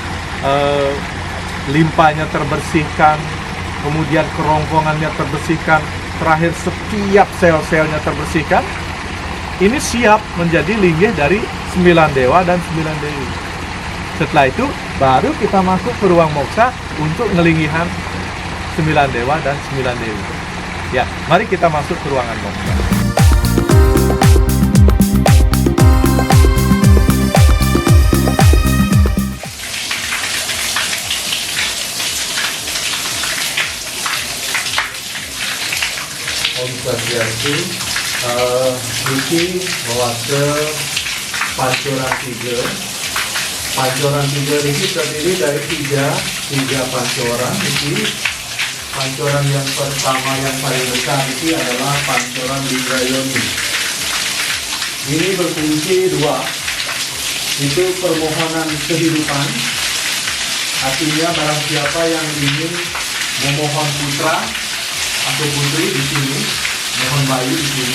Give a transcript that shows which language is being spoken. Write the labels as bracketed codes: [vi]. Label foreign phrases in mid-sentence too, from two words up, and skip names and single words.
[id] limpanya terbersihkan, kemudian kerongkongannya terbersihkan, terakhir setiap sel-selnya terbersihkan. Ini siap menjadi linggih dari 9 dewa dan 9 dewi. Setelah itu baru kita masuk ke ruang moksa untuk ngelinggihan 9 dewa dan 9 dewi. Ya, mari kita masuk ke ruangan moksa. [sa] Om Swastiastu. [id] Niki bawa ke pancoran 3. Pancoran 3 ini terdiri dari tiga pancoran. Ini pancoran yang pertama yang paling besar ini adalah pancoran Linggayoni. Ini berfungsi 2. Itu permohonan kehidupan. Artinya barang siapa yang ingin memohon putra atau putri di sini, mohon bayi di sini.